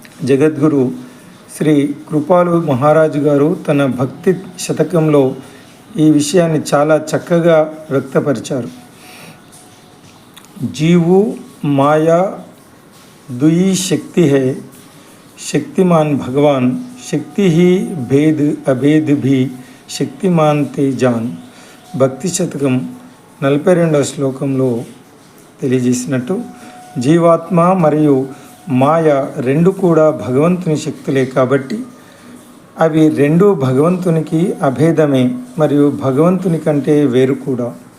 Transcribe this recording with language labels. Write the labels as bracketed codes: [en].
[te] జగద్గురు శ్రీ కృపాలు మహారాజు గారు తన భక్తి శతకంలో ఈ విషయాన్ని చాలా చక్కగా వ్యక్తపరిచారు. జీవు మాయా [hi] दुई शक्ति है, शक्तिमान भगवान, शक्ति ही भेद अभेद भी शक्तिमान ते जान. [te] భక్తి శతకం 42వ శ్లోకంలో తెలియజేసినట్టు, జీవాత్మ మరియు మాయ రెండు కూడా భగవంతుని శక్తులే కాబట్టి అవి రెండు భగవంతునికి అభేదమే మరియు భగవంతుని కంటే వేరు కూడా.